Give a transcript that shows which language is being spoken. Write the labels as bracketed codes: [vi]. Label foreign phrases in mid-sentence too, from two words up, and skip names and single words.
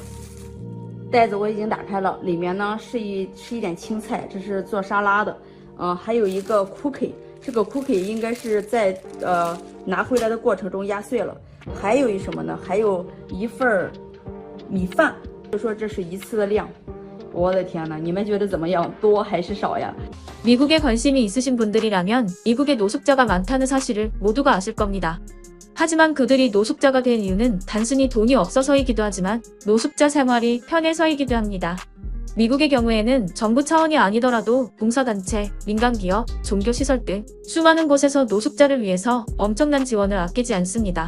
[zh] 袋子我已经打开了，里面呢是一点青菜，这是做沙拉的。还有一个 cookie， 这个 cookie 应该是在拿回来的过程中压碎了。还有一什么呢？还有一份米饭，就说这是一次的量。我的天哪，你们觉得怎么样？多还是少呀？ [ko] 미국에 관심이 있으신 분들이라면 미국에 노숙자가 많다는 사실을 모두가 아실 겁니다. 하지만 그들이 노숙자가 된 이유는 단순히 돈이 없어서이기도 하지만 노숙자 생활이 편해서이기도 합니다. 미국의 경우에는 정부 차원이 아니더라도 봉사단체, 민간기업, 종교시설 등 수많은 곳에서 노숙자를 위해서 엄청난 지원을 아끼지 않습니다.